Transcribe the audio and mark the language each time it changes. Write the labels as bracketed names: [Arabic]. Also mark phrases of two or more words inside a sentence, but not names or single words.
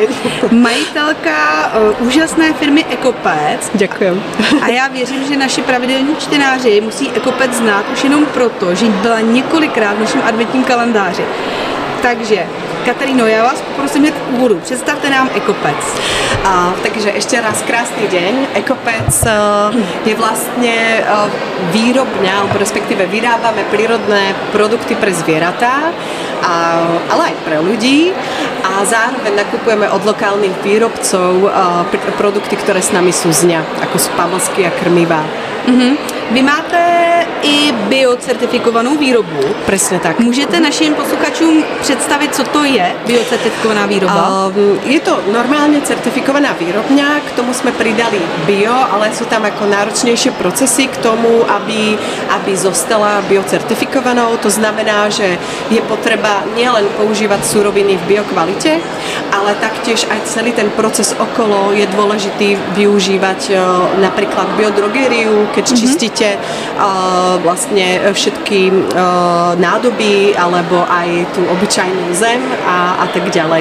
[Czech] Majitelka úžasné firmy Ekopec. Děkujem. A já věřím, že naši pravidelní čtenáři musí Ekopec znát už jenom proto, že byla několikrát v našem adventním kalendáři. Takže, Kataríno, já vás poprosím hned k úvodu. Představte nám Ekopec. [Slovak] Takže ešte raz krásny deň. Ekopec je vlastne výrobňa, alebo respektíve vyrábame prírodné produkty pre zvieratá, ale aj pre ľudí a zároveň nakupujeme od lokálnych výrobcov produkty, ktoré s nami súznia, ako sú pamlsky a krmivá. [Czech] Vy máte i biocertifikovanou výrobu. [Slovak] Presne tak. [Czech] Můžete našim posluchačům představit, co to je biocertifikovaná výroba? [Slovak] Je to normálne certifikovaná výrobňa, k tomu sme pridali bio, ale sú tam ako náročnejšie procesy k tomu, aby zostala biocertifikovanou. To znamená, že je potreba nielen používať suroviny v biokvalite, ale taktiež aj celý ten proces okolo je dôležitý využívať napríklad biodrogériu, keď čistíte vlastne všetky nádoby alebo aj tú obyčajnú zem a tak ďalej.